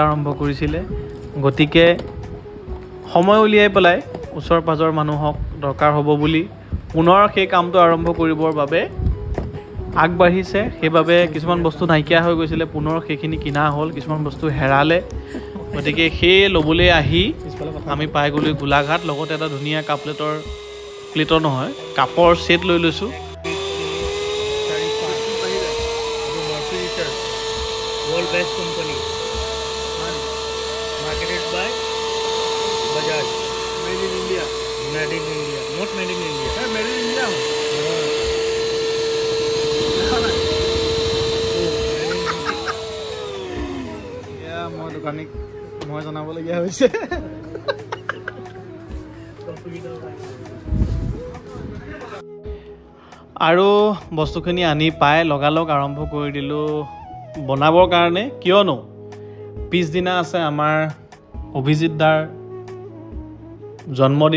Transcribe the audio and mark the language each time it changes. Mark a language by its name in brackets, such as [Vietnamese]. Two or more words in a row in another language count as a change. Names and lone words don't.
[Assamese] আৰম্ভ কৰিছিলে গতিকে সময় উলিয়াই পেলাই ওচৰ পাজৰ মানুহক দৰকাৰ হ'ব বুলি পুনৰ সেই কামটো আৰম্ভ কৰিবৰ বাবে আগবাঢ়িছে সেইবাবে কিছুমান বস্তু নাইকিয়া হৈ গৈছিলে পুনৰ সেইখিনি কিনা হ'ল কিছুমান বস্তু হেৰালে গতিকে সেই ল'বলৈ আহি আমি পাই গ'লোঁ গোলাঘাট লগতে এটা ধুনীয়া প্লেটৰ নহয় কাপৰ ছেট লৈ লৈছোঁ [English] World best company marketed by Bajaj made in India not made in India made in India [Assamese] yeah মই দোকানীক মই জনাবলগীয়া হৈছে আৰু বস্তুখিনি আনি পাই লগালগ আৰম্ভ কৰি দিলোঁ বনাবৰ কাৰণে কিয়নো পিছদিনা আছে আমাৰ অভিজিত দাৰ জন্মদিন